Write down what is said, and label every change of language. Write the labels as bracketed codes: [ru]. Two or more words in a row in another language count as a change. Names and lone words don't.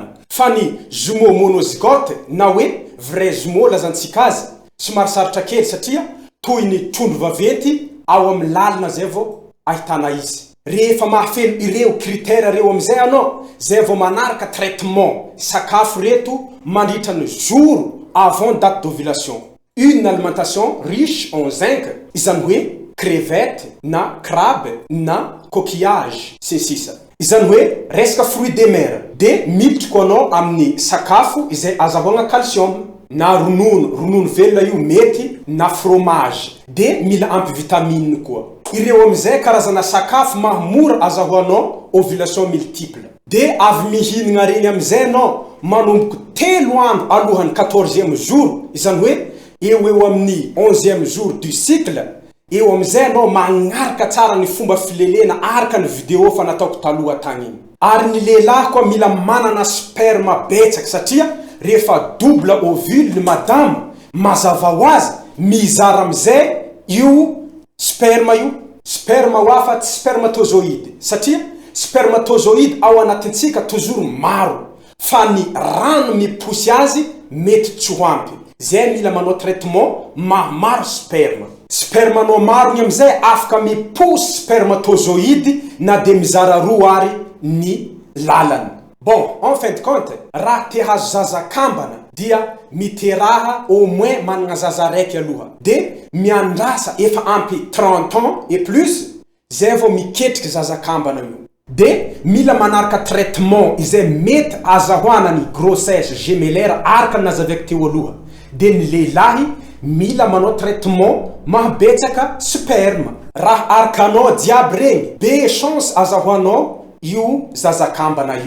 [mg] Fa ny [fr] jumeau monozygote [mg] na hoe [fr] vrai jumeau [mg] lazantsika azy somary sarotra kely satria toy ny trondro vaventy ao amin'ny lalina zay vao ahitana izy. Rehefa mahafeno ireo critères reo amizay anao zay vao manaraka traitement sakafo reto mandritra ny [fr] jour avant date d'ovulation. Une alimentation riche en zinc, [mg] izany hoe crevette na crabe na coquillage sy sisa. Izany hoe resaka [fr] fruits de mer. [mg] De militry koa anao amin'ny sakafo izay azahoana calcium na ronono velona io mety na fromage. De mila ampy vitamine koa. Ireo amizay karazana sakafo mahmora azahoanao [fr] ovulation multiple. [mg] De avy mihinagna regny amizay anao manomboka 3 andro alohan'ny 14e jour, izany hoe eo amin'ny [fr] 11e jour du cycle. [mg] Eo amizay anao magnaraka tsara ny fomba filelena araka ny vidéo fa nataoko taloha tagny iny. Ary ny lehilahy koa mila manana sperma betsaka satria rehefa [fr] double ovule [mg] ny madame mazava ho azy mizara amizay io sperma wafa tsy spermatozoïde. Satria spermatozoïde ao anatintsika toujours maro. Fa ny rano miposy azy mety tsy ho ampy. Zay mila manao traitement maro sperma. Sperma no maro ny amizay afaka miposy spermatozoïde na de mizara roa ary ny lalany. [fr] Bon, en fin de compte, [mg] raha te hazo zaza kambana dia miteraha [fr] au moins [mg] manana zaza raiky aloha. De miandrasa efa ampy [fr] 30 ans et plus [mg] zay vao miketriky zaza kambana io. De mila manaraka traitement izay mety azahoana ny [fr] grossesse gémellaire [mg] araka nazavaiko teo aloha. De ny lehilahy mila manao traitement mahabetsaka sperma. Raha arakanao jiaby regny be chance azahoanao io zaza kambana io.